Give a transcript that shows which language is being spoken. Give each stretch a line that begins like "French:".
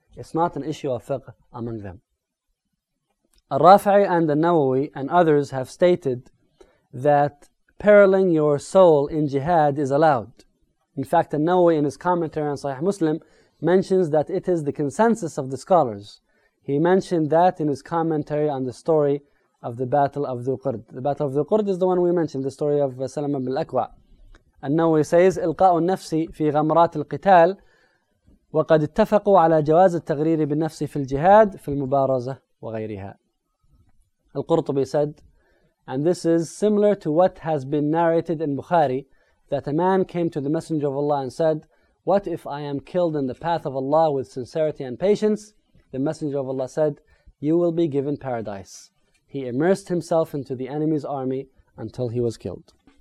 English: It's not an issue of fiqh among them. Al-Rafi'i and al-Nawawi and others have stated that periling your soul in jihad is allowed. In fact, al-Nawawi in his commentary on Sahih Muslim mentions that it is the consensus of the scholars. He mentioned that in his commentary on the story of the Battle of Dhu-Qurd. The Battle of Dhu-Qurd is the one we mentioned, the story of Salama ibn al-Akwa.
Arabic: Al-Nawawi says, إِلْقَاءُ النَّفْسِ فِي غَمْرَاتِ الْقِتَالِ وَقَدْ اتَّفَقُوا عَلَى جَوَازِ التَّغْرِيرِ بِالنَّفْسِ فِي الْجِهَادِ فِي الْمُبَارَزَةِ وَغَيْرِهَا.
English: Al-Qurtubi said, and this is similar to what has been narrated in Bukhari, that a man came to the Messenger of Allah and said, what if I am killed in the path of Allah with sincerity and patience? The Messenger of Allah said, you will be given paradise. He immersed himself into the enemy's army until he was killed.